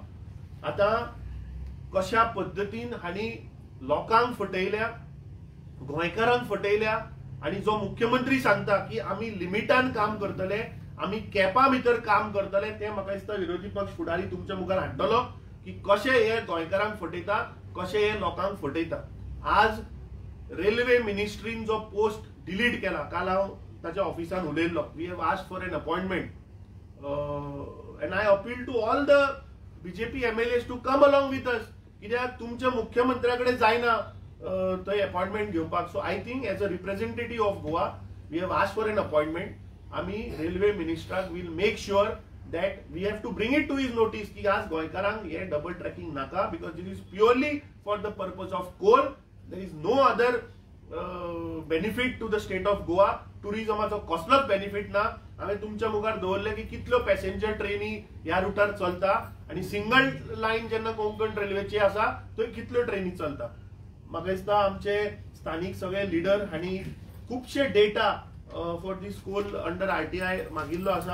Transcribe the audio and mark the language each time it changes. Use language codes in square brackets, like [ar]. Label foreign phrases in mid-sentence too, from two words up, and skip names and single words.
[kok] आता कशा पद्धतीन हांणी लोकांक फटयल्या, गोंयकारांक फटयल्या, आणि जो मुख्यमंत्री सांगता की आम्ही लिमिटान काम करतले, आम्ही कॅपा भितर काम करतले, ते म्हाका दिसता विरोधी पक्ष फुडारी तुमच्या मुखार हाडटलो की कशे हे गोंयकारांक फटयता, कशे हे लोकांक फटयता. आज रेल्वे मिनिस्ट्रीन जो [en] post delete [kok] केला, काल हांव ताच्या ऑफिसान उलयल्लो. [en] we have asked for an appointment and I appeal to all the BJP MLAs to come along with us. [kok] कित्याक तुमच्या मुख्यमंत्र्याकडे जायना थंय अपॉइंटमेंट घेवपाक. [en] So I think as a representative of Goa we have asked for an appointment. [kok] आम्ही रेल्वे मिनिस्टराक [en] will make sure that we have to bring it to his notice [kok] की आज गोंयकारांक हे डबल ट्रॅकिंग नाका, [en] because this is purely for the purpose of coal. There is no other benefit to the state of Goa. [kok] टुरिझमाचो कसलोच बेनिफीट ना. हांवें तुमच्या मुखार दवरले की कितल्यो पॅसेंजर ट्रेनी ह्या रुटार चलता, आणि सिंगल लायन जेन्ना कोंकण रेल्वेची आसा थंय कितल्यो ट्रेनी चलता. म्हाका दिसता आमचे स्थानिक सगळे लिडर हांणी खुबशे [en] data for this coal under [kok] RTI मागिल्लो आसा.